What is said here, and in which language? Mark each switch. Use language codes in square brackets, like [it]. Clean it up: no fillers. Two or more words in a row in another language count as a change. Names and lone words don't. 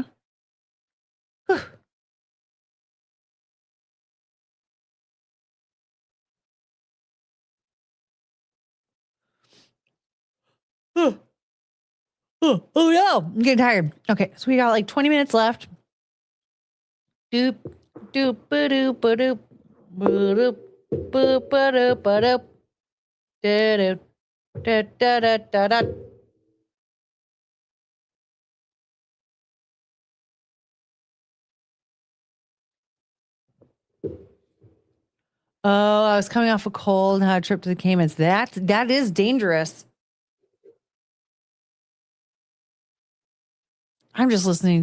[en] Whew. Oh no, I'm getting tired. Okay, so we got like 20 minutes left. Doop, doop, ba-doop, ba-doop, ba-doop, boop, ba-doop, ba-doop, da-doop, da-da-da-da-da. Oh, I was coming off a cold and had a trip to the Caymans. That is dangerous. I'm just listening.